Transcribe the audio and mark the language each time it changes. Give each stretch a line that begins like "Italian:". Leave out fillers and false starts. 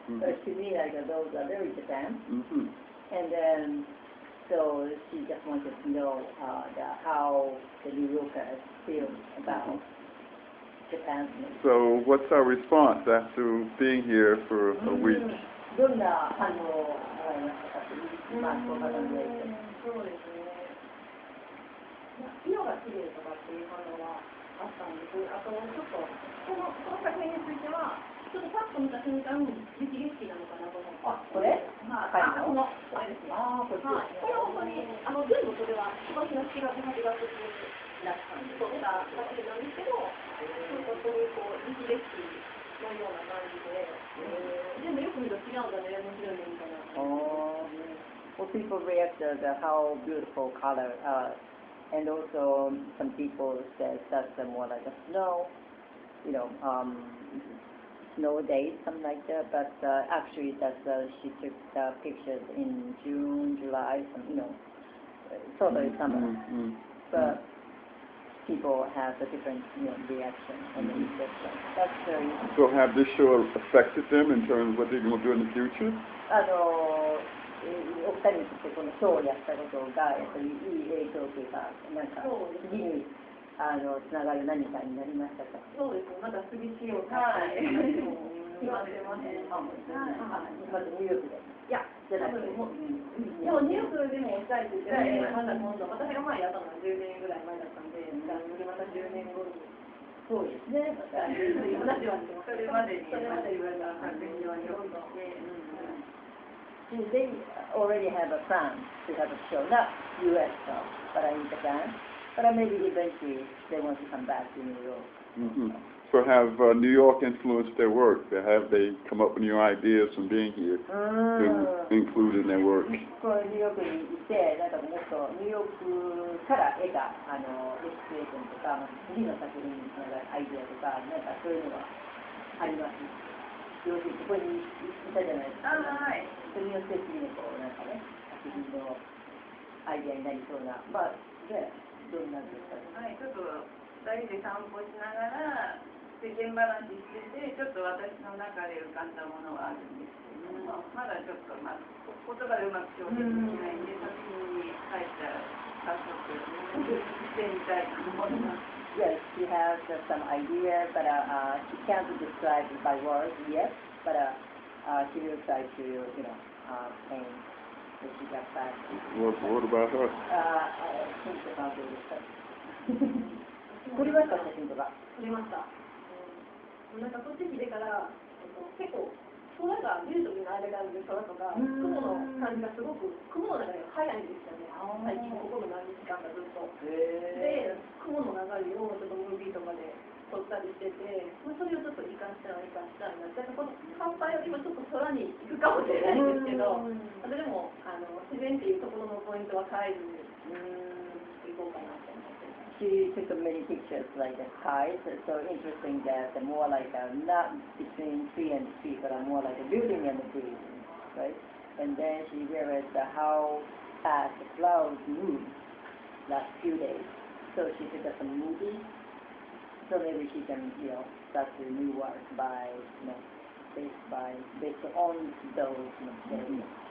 English: But to me, like those are very Japan. And then, so she just wanted to know how the New Yorkers feel about Japan's nature. So what's our response after being here for a week?
Japanese: どんな反応をもらいましたかという、そうですね。色が綺麗とかっていう反応はあったんです。あとちょっとこの作品についてはちょっとパッと見た瞬間雪景色なのかなと思って。これ？これですね。これ本当に全部それは今年の7月8月に撮った作品なんですけど、本当にこう雪景色のような感じで、でもよく見ると違うんだね、面白いねみたいな。
English: Well, people reacted how beautiful color, and also some people said that's more like a snow, snow days, something like that. But actually, she took the pictures in June, July, totally summer. But people have a different reaction and reception. That's very. So have this show affected them in terms of what they're going to do in the future?
Japanese: お二人にとってこのショーをやったことがやっぱりいい影響というか、なんか次につながる何かになりましたか？そうです。まだ次しようか。今出ません。まずニューヨークで。いや、じゃなくて。でもニューヨークでもしたいって言って、まだ今度私が前やったのは10年ぐらい前だったんで、また10年後に。そうですね。話はそれまで言われた作品は日本と。
English: They already have a plan to have a show, not U.S. though, but in Japan. But maybe eventually they want to come back to New York. So have New York influenced their work? Have they come up with new ideas from being here to include in their work?
Japanese: このニューヨークにいて、なんかもっとニューヨークから得たエスピレーションとか、次の作品につながるアイデアとか、なんかそういうのはあります。要するにここにいたじゃないですか。それによって次のなんかね、作品のアイデアになりそうな、まあね、どんなんですかね。はい、ちょっと2人で散歩しながら世間話してて、ちょっと私の中で浮かんだものがあるんですけど、まだちょっと言葉でうまく表現できないんで、作品に書いたら早速してみたいと思います。
English: Yes, she has some idea, but she can't describe it by words yet. But she will try to, paint when she gets back. What about her?
Japanese: 写真とかどうですか？撮りました写真とか。撮りました。なんかこっち来てから結構空が見るときの間があるんで、空とか雲の感じがすごく雲の中で早いんですよね。最近ここの何日間かずっと。で雲の流れをちょっとムービーとかで撮ったったりしてて、まあ、それをちょっと生かしたらなって、この乾杯よりもちょっと空に行くかもしれないんですけど、でも自然っていうところのポイントは変えずに行こうかなと思って。
English: She took many pictures like the skies, so interesting that more like not between tree and tree, but more like a building and a tree, right? And then she realized how fast the clouds move last few days. So she took some movies, so maybe she can, start a new work by, based on those days.